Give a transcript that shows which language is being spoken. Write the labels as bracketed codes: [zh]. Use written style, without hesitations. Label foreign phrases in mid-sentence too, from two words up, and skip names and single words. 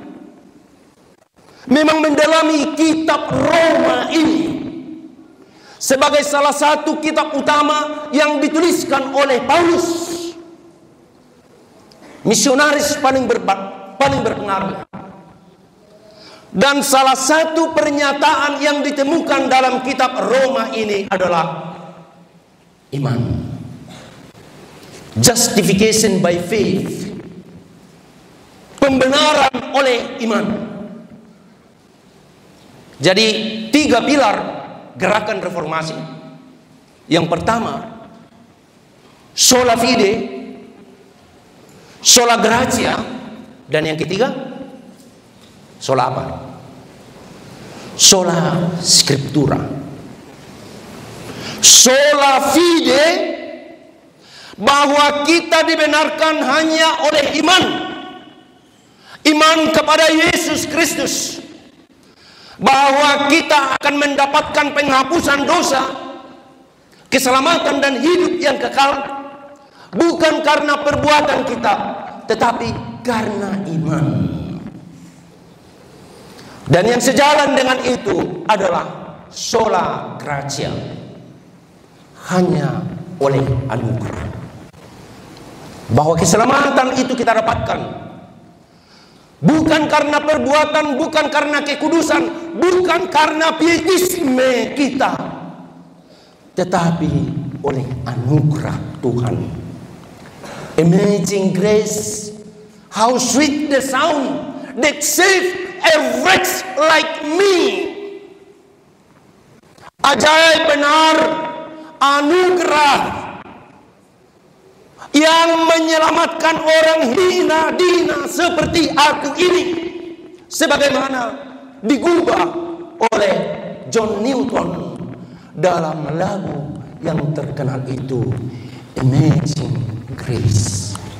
[id] memang mendalami kitab Roma ini sebagai salah satu kitab utama yang dituliskan oleh Paulus, misionaris paling berpengaruh. Dan salah satu pernyataan yang ditemukan dalam kitab Roma ini adalah iman. [en] Justification by faith. [id] Pembenaran oleh iman. Jadi 3 pilar gerakan reformasi. Yang pertama, [la] sola fide, sola gratia, [id] dan yang ketiga, sola apa? [la] Sola scriptura. Sola fide, [id] bahwa kita dibenarkan hanya oleh iman. Iman kepada Yesus Kristus. Bahwa kita akan mendapatkan penghapusan dosa, keselamatan dan hidup yang kekal, bukan karena perbuatan kita, tetapi karena iman. Dan yang sejalan dengan itu adalah sola gratia, hanya oleh anugerah. Bahwa keselamatan itu kita dapatkan bukan karena perbuatan, bukan karena kekudusan, bukan karena pietisme kita, tetapi oleh anugerah Tuhan. [en] Amazing grace, how sweet the sound that saved a wretch like me. [id] Ajaib benar anugerah yang menyelamatkan orang hina dina seperti aku ini, sebagaimana digubah oleh John Newton dalam lagu yang terkenal itu, Amazing Grace.